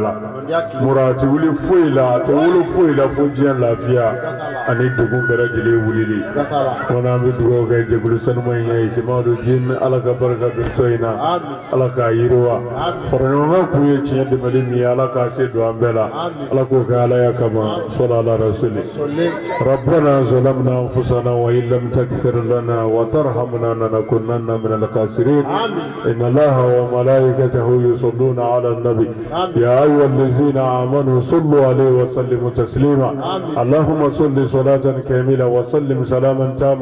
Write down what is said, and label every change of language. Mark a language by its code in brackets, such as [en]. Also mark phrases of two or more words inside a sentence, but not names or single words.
[bm] la mura a tɛ wuli foyi la a tɛ wolo foyi la fo diɲɛ lafiya ani degun bɛɛ lajɛlen wulili kɔnɔ an bɛ dugawu kɛ jɛkulu sanuma in ye Ikimadu Diine Ala ka barika don tɔn in na Ala k'a yiriwa faraɲɔgɔnkan kun ye tiɲɛ dɛmɛli min ye Ala k'a se don an bɛɛ la Ala k'o kɛ Ala ya kama sɔli ala [ar] رسول ربنا ظلمنا أنفسنا وإن لم تغفر لنا وترحمنا لنكونن من الخاسرين إن الله وملائكته يصلون على النبي يا أيها الذين آمنوا صلوا عليه وسلموا تسليما اللهم صل صلاة كاملة وسلم سلاما تاما